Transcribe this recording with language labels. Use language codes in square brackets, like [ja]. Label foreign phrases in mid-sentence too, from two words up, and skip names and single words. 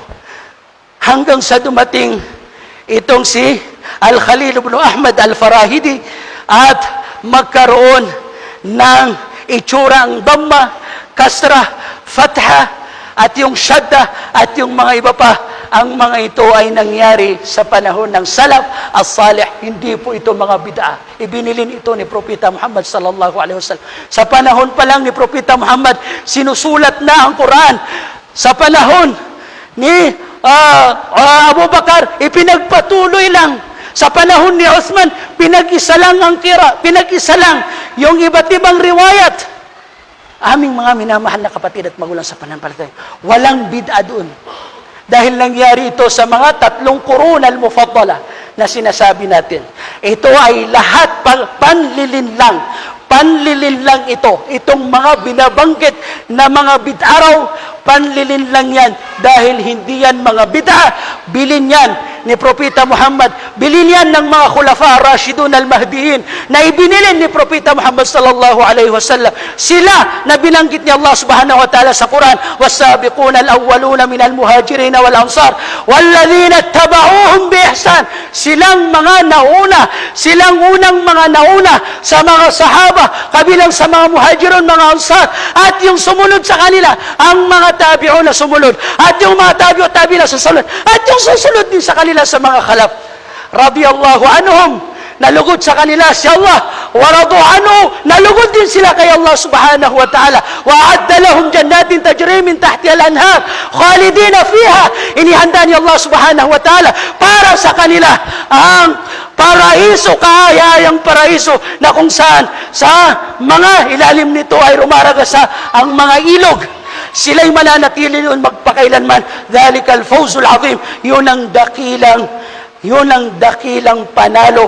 [tl] Hanggang sa dumating itong si Al-Khalil ibn Ahmad Al-Farahidi at magkaroon ng itsura ang Dhamma, Kasra, Fatha, at yung Shadda, at yung mga iba pa. Ang mga ito ay nangyari sa panahon ng [ar] السلف الصالح. [tl] Hindi po ito mga bid'ah. Ibinilin ito ni Propeta Muhammad [ar] صلى الله عليه وسلم. [tl] Sa panahon pa lang ni Propeta Muhammad, sinusulat na ang Quran. Sa panahon ni Abu Bakar, ipinagpatuloy lang. Sa panahon ni Uthman, pinag-isa lang ang kira, pinag-isa lang yung iba't ibang riwayat. Aming mga minamahal na kapatid at magulang sa pananampalataya, walang bid'ah doon. Dahil nangyari ito sa mga 3 [ar] القرون المفضلة [tl] na sinasabi natin. Ito ay lahat panlilinlang. Panlilinlang ito. Itong mga binabanggit na mga bid'araw, panlilinlang yan. Dahil hindi yan mga bid'ah, bilin yan ni Propeta Muhammad. Bilin yan ng mga [ar] الخلفاء الراشدين المهديين [tl] na ibinilin ni Propeta Muhammad [ar] صلى الله عليه وسلم. [tl] Sila na binanggit ni Allah [ar] سبحانه وتعالى [tl] sa Quran, [ar] والسابقون الأولون من المهاجرين والأنصار والذين اتبعوهم بإحسان. [tl] Silang mga nauna, silang unang mga nauna sa mga sahaba, kabilang sa mga muhajirun, mga ansar, at yung sumunod sa kanila, ang mga tabi'un na sumunod, at yung mga [ar] تابعي التابعين [tl] na susunod, at yung susunod din sa kanila sa mga khalaf. [ar] رضي الله عنهم, [tl] nalugod sa kanila si Allah, [ar] ورضوا عنه, [tl] nalugod din sila kay Allah [ar] سبحانه وتعالى. وأعد لهم جنات تجري من تحتها الأنهار خالدين فيها. [tl] Inihanda ni Allah [ar] سبحانه وتعالى [tl] para sa kanila ang paraiso, kahayayang paraiso na kung saan sa mga ilalim nito ay rumaragasa ang mga ilog. Sila'y mananatili doon magpakailanman. [ar] ذلك الفوز العظيم. [tl] Yun ang dakilang panalo.